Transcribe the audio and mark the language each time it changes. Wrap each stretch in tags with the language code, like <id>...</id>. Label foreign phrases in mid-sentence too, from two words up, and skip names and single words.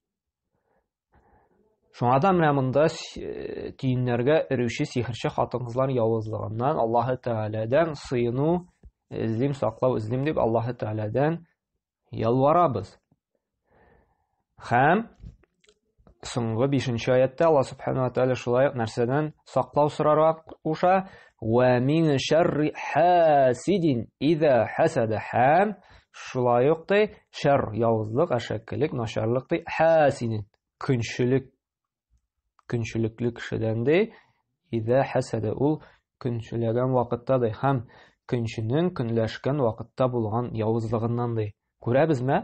<tt>Шуңа да менә монда тиеннәргә өрүче сихерче хатын-кызлар явызлыгыннан Аллаһ Тәгаләдән сыйыну, излим, саклау, излим дип Аллаһ Тәгаләдән ялварабыз. Һәм соңгы 5-нче аятта Аллаһ</tt> <ar>سبحانه وتعالى</ar> <tt>шулай ук нәрсәдән саклау сорарга куша.</tt> <ar>ومن شر حاسد إذا حسد.</ar> <tt>Һәм шулай ук шәр явызлык, әшәкелек, начарлык хасидин көнчелекле кешедән</tt> <ar>إذا حسد,</ar> <tt>ул көнчеләгән вакытта һәм көнченең көнләшкән вакытта булган явызлыгыннан күрәбезме?</tt>